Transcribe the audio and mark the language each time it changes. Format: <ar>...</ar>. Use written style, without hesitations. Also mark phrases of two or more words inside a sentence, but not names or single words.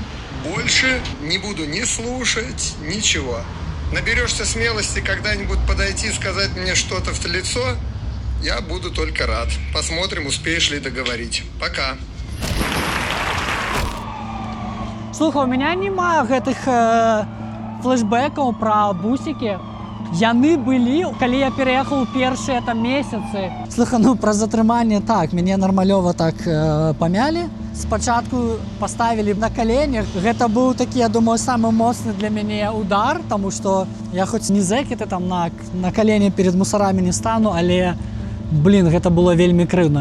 <ru>Больше не буду ни слушать, ничего. Наберешься смелости когда-нибудь подойти и сказать мне что-то в лицо, я буду только рад. Посмотрим, успеешь ли договорить. Пока.</ru> <be>Слухай,</be> <ru>у меня</ru> <be>нема гэтых флешбекаў пра бусики. яны былі, калі я пераехаў першыя там месяцы. Слухай, ну пра затрыманне так, мяне нармалёва так памялі. Спачатку паставілі на каленях. Гэта быў такі, я думаю, самы моцны для мяне удар, таму што я хоць не зэкеты там на калені</be> <ru>перед мусарамі</ru> <be>не стану, але блин, гэта было вельмі крыўна.</be>